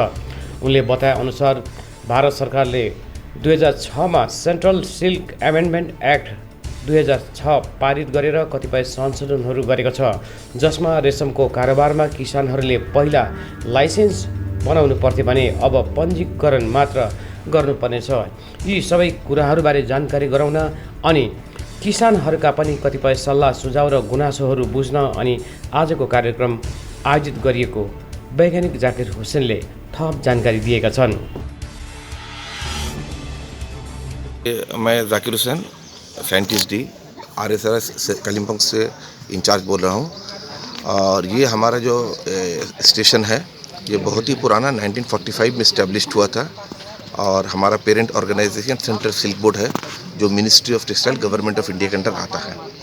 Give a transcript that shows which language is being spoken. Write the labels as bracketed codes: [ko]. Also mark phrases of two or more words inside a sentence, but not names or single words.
[ne] उनले बताए अनुसार भारत सरकारले 2006 मा सेन्ट्रल सिल्क एमेन्डमेन्ट एक्ट 2006 पारित गरेर कतिपय संशोधनहरू गरेको छ, जसमा रेशमको कारोबारमा किसानहरूले पहिला लाइसेन्स बनाउनु पर्थ्यो भने अब पञ्जीकरण मात्र गर्नुपर्नेछ। यी सबै कुराहरूबारे जानकारी गराउन अनि किसानहरूका पनि कतिपय सल्लाह सुझाव र गुनासोहरू बुझ्न अनि आजको कार्यक्रम आयोजित गरिएको वैज्ञानिक जाकिर हुसेनले थप जानकारी दिएका छन्। [hi] मैं जाकिर हुसैन, [en] Scientist D, [hi] RSRS कालिम्पोंग से इंचार्ज बोल रहा हूँ। और ये हमारा जो स्टेशन है ये बहुत ही पुराना 1945 में इस्टेब्लिश्ड हुआ था और हमारा [en] parent organisation [hi] सेंट्रल सिल्क बोर्ड है जो मिनिस्ट्री ऑफ टेक्सटाइल गवर्नमेंट ऑफ इंडिया के अंडर आता है।